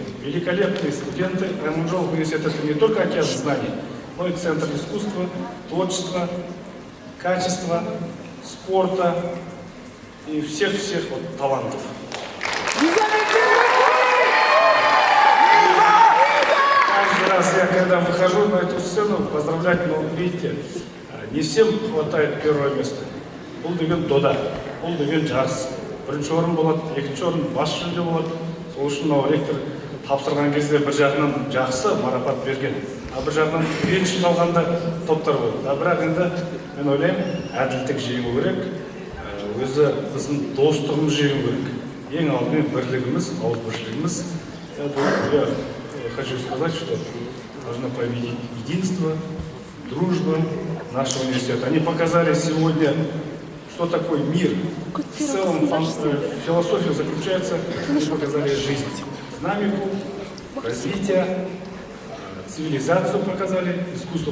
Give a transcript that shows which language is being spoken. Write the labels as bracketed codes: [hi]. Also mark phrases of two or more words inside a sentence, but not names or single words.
[ru] Великолепные студенты. Аманжолов университет — это не только океан знаний, но и центр искусства, творчества, качества, спорта и всех-всех вот талантов. Каждый раз я, когда выхожу на эту сцену, поздравлять, но видите, не всем хватает первого места. [kk] Бұл деген дода, бұл деген жарыс. Бірінші орын болады, екінші орын бас жүлде болады. Сол үшін мынау ректор тапсырған кезде бір жағынан жақсы марапат берген, а бір жағынан екінші қалғанда топтар болды. Бірақ енді мен ойлаймын, әділдік жеңу керек, өзі біздің достығымыз жеңу керек. Ең алдымен бірлігіміз, ауызбіршілігіміз. [ru] Я хочу сказать, что должно победить единство, дружба нашего университета. Они показали сегодня, что такое мир. В целом философия заключается, они показали жизнь, динамику, развитие, цивилизацию показали, искусство.